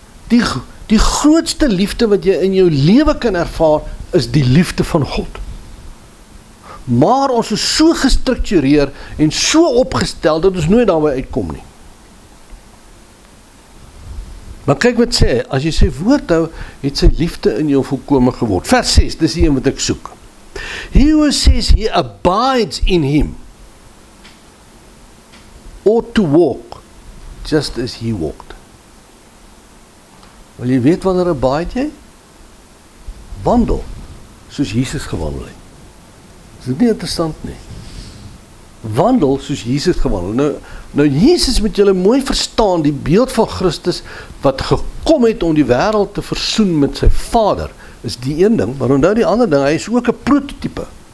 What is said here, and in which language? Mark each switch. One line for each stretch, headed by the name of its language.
Afrikaans: Die grootste liefde wat jy in jou lewe kan ervaar, is die liefde van God. Maar ons is so gestruktureer en so opgestel, dat ons nooit daarby uitkom nie. Maar kyk wat sê, as jy sy woord hou, het sy liefde in jou volkome geword. Vers 6, dis die een wat ek soek.
English: He who says he abides in him, ought to walk, just as he walked.
Afrikaans: Wil jy weet wanneer abide jy? Wandel, soos Jesus gewandel het. Is dit nie interessant nie? Wandel soos Jesus gewandel. Nou Jesus moet julle mooi verstaan, die beeld van Christus, wat gekom het om die wêreld te versoen met sy Vader, is die een ding, maar onthou die ander ding, hy is ook 'n prototype.